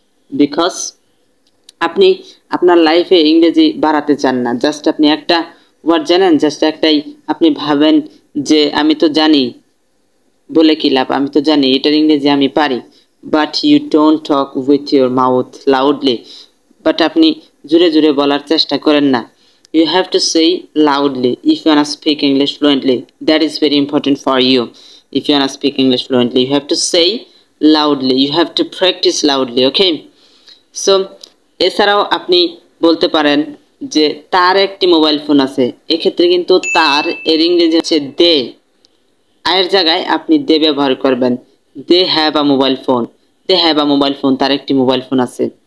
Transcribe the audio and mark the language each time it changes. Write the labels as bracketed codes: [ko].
[bn] Because আপনি আপনার লাইফে ইংরেজি বাড়াতে চান না, জাস্ট আপনি একটা ওয়ার্ড জানেন, জাস্ট একটাই আপনি ভাবেন যে আমি তো জানি বলে কি লাভ, আমি তো জানি এটার ইংরেজি আমি পারি। [en] But you don't talk with your mouth loudly. [bn] But আপনি জোরে জোরে বলার চেষ্টা করেন না। [en] You have to say loudly if you want to speak English fluently. That is very important for you. If you want to speak English fluently, you have to say loudly. You have to practice loudly, okay? [bn] So, এছাড়াও আপনি বলতে পারেন যে তার একটি mobile phone আছে। এক্ষেত্রে কিন্তু তার এর ইংরেজি হচ্ছে দে। আয়ের জায়গায় আপনি দে ব্যবহার করবেন। [en] They have a mobile phone. They have a mobile phone. [bn] তার একটি মোবাইল ফোন আছে।